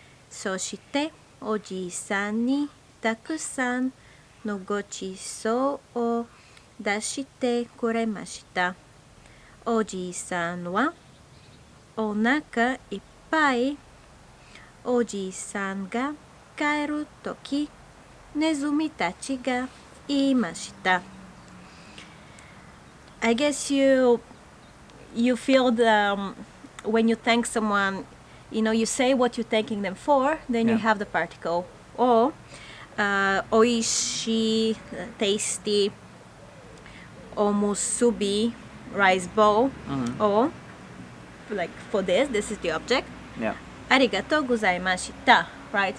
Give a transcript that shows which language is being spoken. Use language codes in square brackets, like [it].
[ja] そしておじいさんにたくさんのごちそうを出してくれました。おじいさんはお腹いっぱい。おじいさんが帰るとき、ネズミたちが言いました。 [en] I guess you feel when you thank someone, you say what you're thanking them for, then you have the particle. Or, おいしい, tasty, おむすび, rice bowl. Or, like for this is the object. Yeah. [ja] ありがとうございました, right?